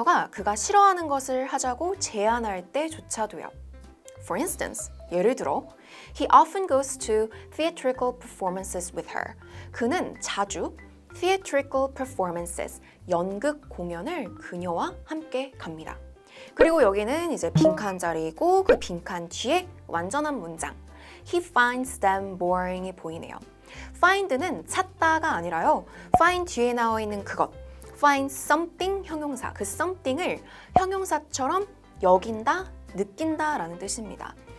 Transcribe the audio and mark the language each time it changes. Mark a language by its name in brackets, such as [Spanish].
[Korean] 그가 싫어하는 것을 하자고 제안할 때조차도요. [English] For instance, [Korean] 예를 들어 [English] He often goes to theatrical performances with her. [Korean] 그는 자주 theatrical performances, 연극 공연을 그녀와 함께 갑니다. 그리고 여기는 이제 빈칸 자리이고 그 빈칸 뒤에 완전한 문장 [English] He finds them boring [Korean] 이 보이네요. find는 찾다가 아니라요. find 뒤에 나와 있는 그것 find something 형용사 그 something을 형용사처럼 여긴다, 느낀다 라는 뜻입니다.